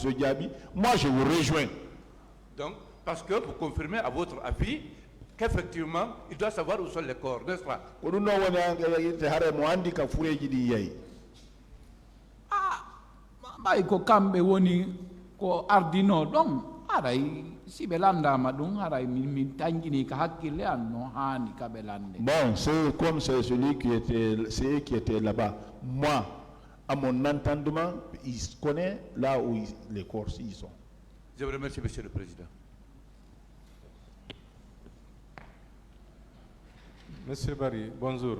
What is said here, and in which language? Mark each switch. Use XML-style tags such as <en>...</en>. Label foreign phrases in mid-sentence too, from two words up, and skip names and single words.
<fr>Diaby, moi je vous rejoins. Donc, parce que vous confirmez à votre avis qu'effectivement, il doit savoir où sont les corps, n'est-ce pas?</fr> <ff>ɓay ko kamɓe woni ko ardino ɗon aray si ɓe landama ɗum aray min tangini ka hakkille an no hani ka ɓe lande.</ff> <fr>Bon, c'est comme c'est celui qui était là-bas. Moi, à mon entendement, il connaît là où les corps y sont. Je vous remercie, Monsieur le Président. Monsieur Barry, bonjour.</fr>